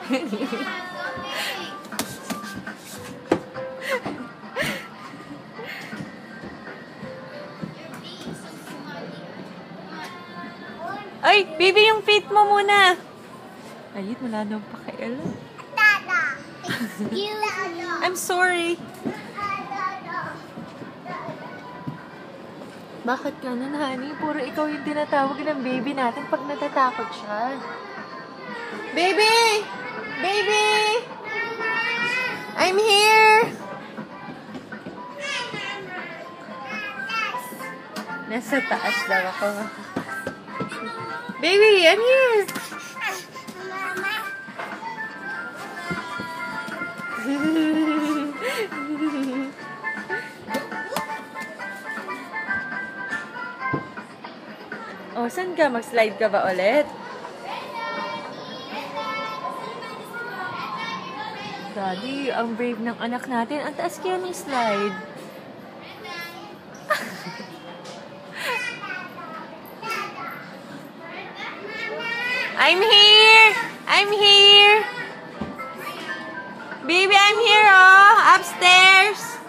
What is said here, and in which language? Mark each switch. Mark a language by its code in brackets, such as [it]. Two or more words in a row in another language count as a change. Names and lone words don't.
[tl] Ay, baby, yung feet mo muna. Ayun, wala nang pakialam. [en] I'm sorry. [tl] Bakit ganun, honey? Puro ikaw yung tinatawag ng baby natin pag natatakot siya. [en] Baby! Baby! I'm here! [tl] Nasa taas daw ako. [en] Baby, I'm here! [tl] Oh, saan ka? Mag-slide ka ba ulit? Daddy, ang brave ng anak natin. Ang taas kaya ng slide. [en] I'm here! I'm here! Baby, I'm here, oh! Upstairs!